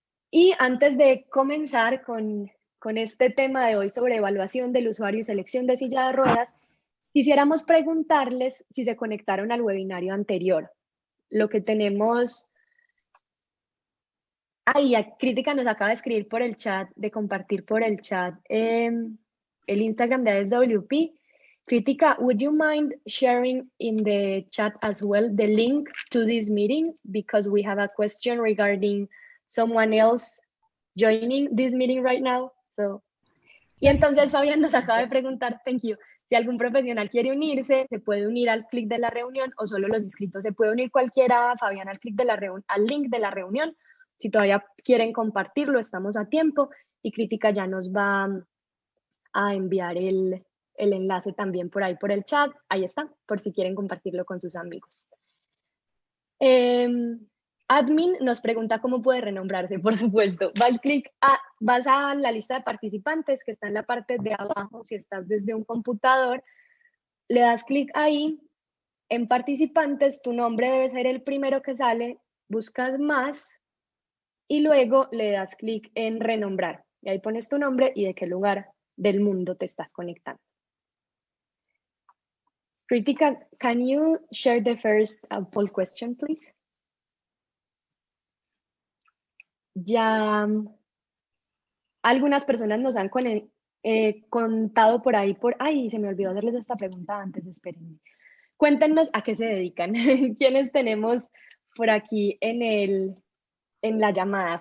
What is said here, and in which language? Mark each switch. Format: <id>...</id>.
<es>Y antes de comenzar con este tema de hoy sobre evaluación del usuario y selección de silla de ruedas, quisiéramos preguntarles si se conectaron al webinario anterior. Lo que tenemos... Crítica nos acaba de escribir por el chat, de compartir por el chat el Instagram de ASWP.</es> <en>Crítica, would you mind sharing in the chat as well the link to this meeting? Because we have a question regarding someone else joining this meeting right now.</en> <es>Y entonces Fabián nos acaba de preguntar,</es> <en>thank you,</en> <es>si algún profesional quiere unirse, se puede unir al clic de la reunión o solo los inscritos. Se puede unir cualquiera, Fabián, al link de la reunión. Si todavía quieren compartirlo, estamos a tiempo y Crítica ya nos va a enviar el enlace también por ahí por el chat. Ahí está, por si quieren compartirlo con sus amigos. Admin nos pregunta cómo puede renombrarse, por supuesto. Vas a la lista de participantes que está en la parte de abajo, si estás desde un computador, le das clic ahí, en participantes, tu nombre debe ser el primero que sale, buscas más y luego le das clic en renombrar. Y ahí pones tu nombre y de qué lugar del mundo te estás conectando.</es> <en>Crítica, can you share the first poll question, please?</en> <es>Ya algunas personas nos han contado por ahí, ay, se me olvidó hacerles esta pregunta antes, espérenme. Cuéntenos a qué se dedican. ¿Quiénes tenemos por aquí en la llamada?</es>